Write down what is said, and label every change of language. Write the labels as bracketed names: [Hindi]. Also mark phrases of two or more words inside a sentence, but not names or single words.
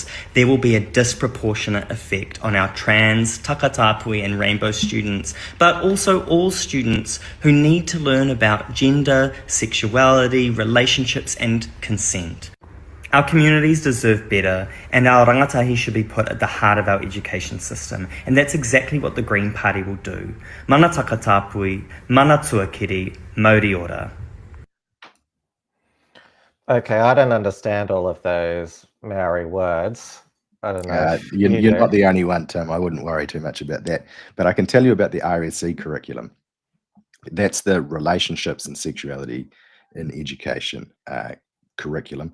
[English] There will be a disproportionate effect on our trans, takatapui and rainbow students, but also all students who need to learn about gender, sexuality, relationships and consent. Our communities deserve better, and our rangatahi should be put at the heart of our education system, and that's exactly what the Green Party will do. [Māori] Mana takatapui, mana tuakiri, mauri ora. [English] Okay, I don't understand all of those Maori words. I don't know. You're not the only one, Tim. I wouldn't worry too much about that. But I can tell you about the RSE curriculum. That's the relationships and sexuality in education curriculum.